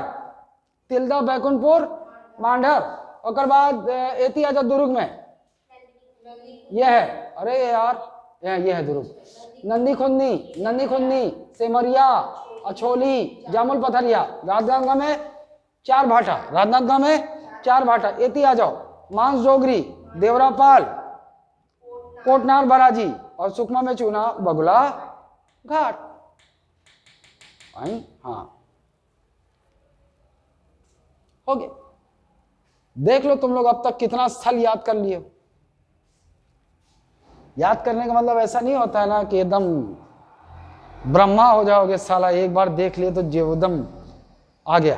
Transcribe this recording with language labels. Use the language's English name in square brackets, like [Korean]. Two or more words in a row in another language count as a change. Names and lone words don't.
[Hindi] तिल्दा, बैकुंठपुर, मांढर। और बाद एती आजा दुर्ग में, यह है, अरे यार ये है दुर्ग। नंदी खुंदनी, नंदी खुंदनी, सेमरिया, अछोली, जामुल पथरिया। राजनांदगांव में 4 भाटा, राजनांदगांव में 4 भाटा। एती आ जाओ, मांस जोगरी, देवरापाल, पोटनार, बराजी। और सुकमा में चूना, बगुला घाट। हाँ, हो गया। देख लो तुम लोग अब तक कितना स्थल याद कर लिए। याद करने का मतलब ऐसा नहीं होता है ना कि एकदम ब्रह्मा हो जाओगे, साला एक बार देख लिए तो एकदम आ गया।